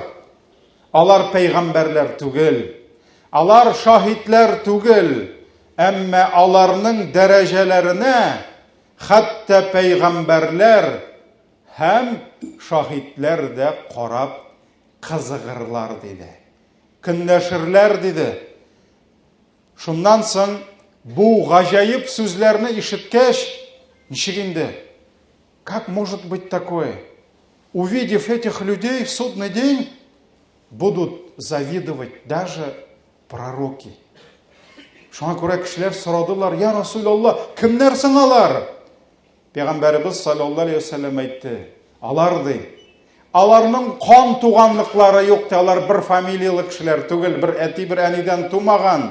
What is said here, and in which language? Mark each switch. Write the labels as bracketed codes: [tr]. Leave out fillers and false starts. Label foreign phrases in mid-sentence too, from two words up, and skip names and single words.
[tt] Алар пәйгамбәрләр түгел, алар шаһидләр түгел, әмма аларның дәрәҗәләренә хәтта пәйгамбәрләр һәм шаһидләр дә карап кызыгырлар диде. Көнләшерләр диде. Шуннан соң бу гаҗайып сүзләрне ишеткәч, ничек инде? [ru] Как может быть такое? Увидев этих людей в судный день, будут завидовать даже пророки. [tt] Шуңа күрә кешеләр сорадылар: [ar] «يا رسول الله, [tt] кемнәр соң алар?» Пәйгамбәрбез [ar] صلى الله عليه وسلم [tt] әйтте: «Алар ди. Аларның кан туганлыклары юк, алар бер фамилиялы кешеләр түгел, бер әти, бер әнидән тумаган.